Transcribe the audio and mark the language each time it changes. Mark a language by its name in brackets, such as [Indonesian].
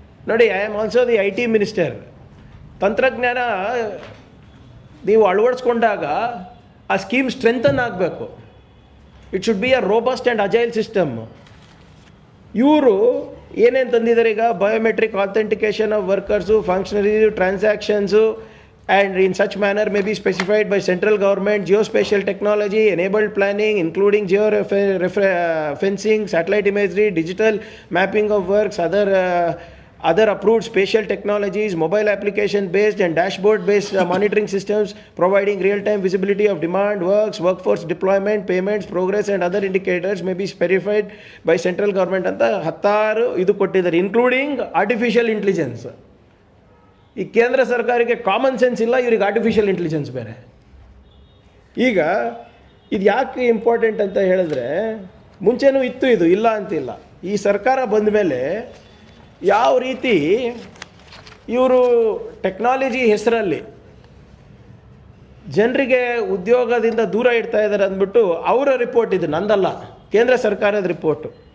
[Kannada] ನೋಡಿ, [English] I am also the IT minister. [Kannada] ತಂತ್ರಜ್ಞಾನ ನೀವು ಅಳವಡಿಸ್ಕೊಂಡಾಗ ಆ ಸ್ಕೀಮ್ ಸ್ಟ್ರೆಂಥನ್ ಆಗಬೇಕು. [English] It should be a robust and agile system. [Kannada] ಇವರು ಏನೇನು ತಂದಿದ್ದಾರೆ ಈಗ, [English] Biometric authentication of workers, functionaries, transactions, and in such manner may be specified by central government. Geospatial technology, enabled planning including geofencing, satellite imagery, digital mapping of works, other approved spatial technologies, mobile application based and dashboard based monitoring systems providing real time visibility of demand, works, workforce deployment, payments, progress and other indicators may be specified by central government [Kannada] anta 16 idu kottidare, [English] including artificial intelligence. [Kannada] ಈ ಕೇಂದ್ರ ಸರ್ಕಾರಕ್ಕೆ common sense ಇಲ್ಲ, ಇವ್ರಿಗೆ artificial intelligence ಬೇರೆ. ಈಗ ಇದು ಯಾಕೆ important ಅಂತ ಹೇಳಿದ್ರೆ, ಮುಂಚೆನೂ ಇತ್ತು, ಇದು ಇಲ್ಲ ಅಂತಿಲ್ಲ. ಈ ಸರ್ಕಾರ ಬಂದ ಮೇಲೆ ಯಾವ ರೀತಿ ಇವರು ಟೆಕ್ನಾಲಜಿ ಹೆಸರಲ್ಲಿ ಜನರಿಗೆ ಉದ್ಯೋಗದಿಂದ ದೂರ ಇಡ್ತಾ ಇದ್ದಾರೆ ಅಂದ್ಬಿಟ್ಟು ಅವರ ರಿಪೋರ್ಟ್, ಇದು ನಂದಲ್ಲ, ಕೇಂದ್ರ ಸರ್ಕಾರದ ರಿಪೋರ್ಟು.